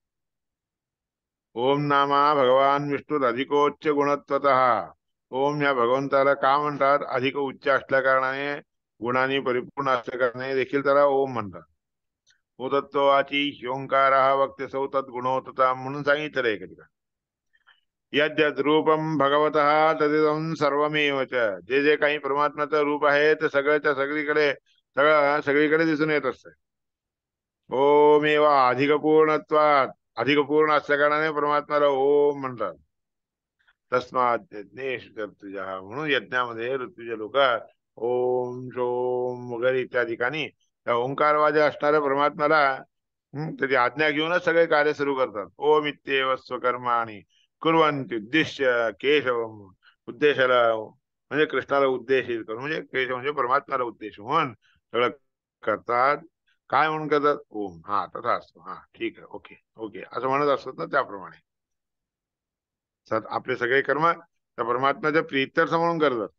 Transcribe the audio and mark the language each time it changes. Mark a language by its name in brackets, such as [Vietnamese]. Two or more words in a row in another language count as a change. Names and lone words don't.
[Sanskrit] ओम नामा भगवान विष्णू अधिकोच्च गुणत्वतः. [Marathi] ओम या भगवंताला का म्हणतात? अधिक उच्च असल्या कारणाने, गुणांनी परिपूर्ण असल्या कारणाने देखील त्याला ओम म्हणतात. [Sanskrit] उदत्तवाची ह्योंकार वक्ते सौ तद्गुणोतता [Marathi] म्हणून सांगितलं एका ठिकाणी. [Sanskrit] यद्यद रूपम भगवतः तदिदं सर्वमेव च. [Marathi] जे जे काही परमात्म्याचं रूप आहे ते सगळ्याच्या सगळीकडे सगळीकडे दिसून येत असतं. [Sanskrit] ओमेव अधिक पूर्णत्वात, [Marathi] अधिक पूर्ण असल्या कारणाने परमात्म्याला ओम म्हणतात. [Sanskrit] तस्मात यज्ञेश ऋतुज, [Marathi] म्हणून यज्ञामध्ये ऋतुज लोक ओम शोम वगैरे इत्यादी ठिकाणी त्या ओंकारवादी असणाऱ्या परमात्म्याला त्याची आज्ञा घेऊनच सगळे कार्य सुरू करतात. [Sanskrit] ओम इत्येव स्वकर्माणि कुर्वन्ति उद्दिश्य केशवम, [Marathi] उद्देशाला म्हणजे कृष्णाला उद्देशित करून, म्हणजे केशव म्हणजे परमात्म्याला उद्देश म्हणून सगळं करतात. काय म्हणून करतात? ओम. हा तसा असतो. हा ठीक आहे, [English] okay okay [Marathi] असं म्हणत असतात ना, त्याप्रमाणे आपले सगळे कर्म त्या परमात्म्याच्या प्रीत्यर्थ म्हणून करत असतात.